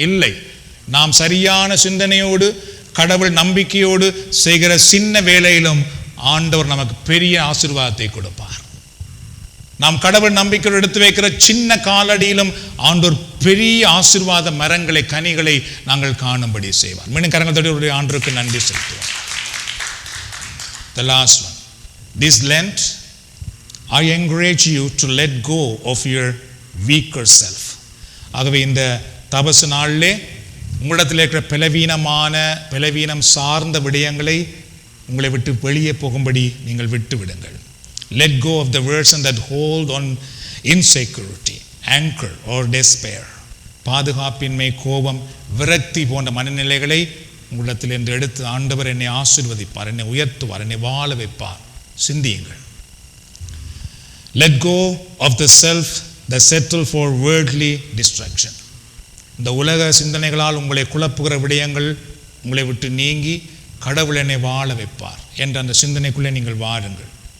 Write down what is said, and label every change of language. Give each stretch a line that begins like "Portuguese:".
Tamil: இல்லை, நாம் சரியான சிந்தனையோடு கடவுள் நம்பிக்கையோடு செய்கிற சின்ன வேலையிலும் ஆண்டவர் நமக்கு பெரிய ஆசீர்வாதத்தை கொடுப்பார். நாம் கடவுள் நம்பிக்கையோடு எடுத்து வைக்கிற சின்ன காலடியிலும் ஆண்டோர் பெரிய ஆசீர்வாத மரங்களை கனிகளை நாங்கள் காணும்படி செய்வார். மீண்டும் கரங்கள் தட்டி ஆண்டவருக்கு நன்றி செலுத்துவோம்.
English: The last one. This Lent, I encourage you to let go of your weaker self.
Tamil: ஆகவே இந்த தபசு நாளிலே உங்களிடத்தில் இருக்கிற பலவீனம் சார்ந்த விடயங்களை உங்களை விட்டு வெளியே போகும்படி நீங்கள் விட்டு விடுங்கள்.
English: Let go of the version that hold on insecurity, anger or despair.
Tamil: பாதுகாப்பின்மை, கோபம், விரக்தி போன்ற மனநிலைகளை உங்களிடத்தில் என்று எடுத்து ஆண்டவர் என்னை ஆசீர்வதிப்பார், என்னை உயர்த்துவார், என்னை வாழ வைப்பார் சிந்தியுங்கள்.
English: Let go of the self that settle for worldly distraction.
Tamil: இந்த உலக சிந்தனைகளால் உங்களை குழப்புகிற விடயங்கள் உங்களை விட்டு நீங்கி கடவுள் என்னை வாழ வைப்பார் என்ற அந்த சிந்தனைக்குள்ளே நீங்கள் வாழுங்கள்.